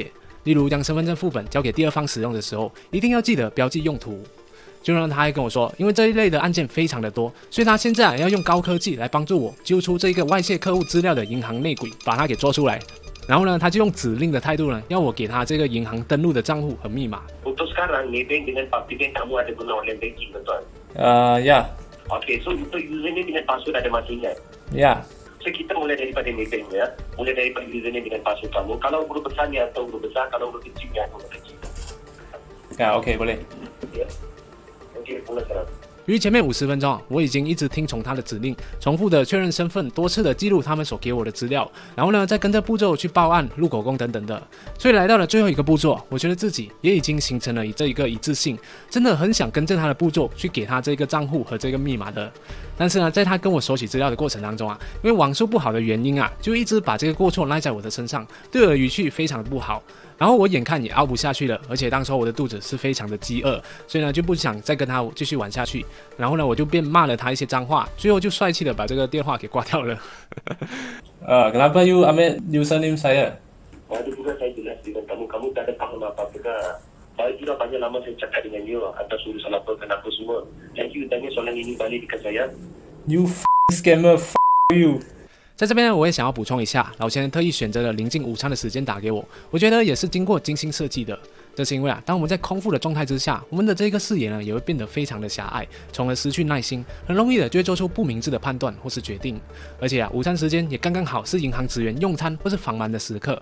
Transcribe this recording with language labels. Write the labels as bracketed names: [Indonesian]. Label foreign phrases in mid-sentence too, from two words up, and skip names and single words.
[Chinese] 例如将身份证副本交给第二方使用的时候，一定要记得标记用途。就让他还跟我说，因为这一类的案件非常的多，所以他现在要用高科技来帮助我揪出这个外泄客户资料的银行内鬼，把它给做出来。然后呢，他就用指令的态度呢，要我给他这个银行登录的账户和密码。 [Malay] Untuk sekarang, Maybank dengan Public Bank kamu ada guna [English] online banking, [Malay] betul? [English] Yeah. [Malay] Okey, so untuk username dengan password ada masing-masing. [English] Yeah. [Malay] So kita mulai daripada Maybank ya, mulai daripada username dengan password kamu. Kalau huruf besarnya atau huruf besar, kalau huruf kecilnya atau huruf kecil. [English] Yeah. Okay, boleh. [Malay] Ya. Okey, mula sekarang. [Chinese] 由于前面50分钟我已经一直听从他的指令，重复的确认身份，多次的记录他们所给我的资料，然后呢再跟着步骤去报案、录口供等等的。所以来到了最后一个步骤，我觉得自己也已经形成了这一个一致性，真的很想跟着他的步骤去给他这个账户和这个密码的。但是呢，在他跟我索取资料的过程当中啊，因为网速不好的原因啊，就一直把这个过错赖在我的身上，对我的语气非常的不好。然后我眼看也熬不下去了，而且当时我的肚子是非常的饥饿，所以呢就不想再跟他继续玩下去。然后呢我就便骂了他一些脏话，最后就帅气的把这个电话给挂掉了。 [Malay] Kenapa you ambil username saya? Ada juga saya jelas dengan kamu, kamu tak ada faham apa-apa kan? Saya sudah banyak lama saya cakap dengan you atas urusan apa kenapa semua. Dan you tanya soalan ini balik dekat saya. [English] You scammer, you. [Chinese] 在这边我也想要补充一下，老钱特意选择了临近午餐的时间打给我，我觉得也是经过精心设计的。这是因为当我们在空腹的状态之下，我们的这个视野呢也会变得非常的狭隘，从而失去耐心，很容易的就会做出不明智的判断或是决定。而且午餐时间也刚刚好是银行职员用餐或是访谈的时刻。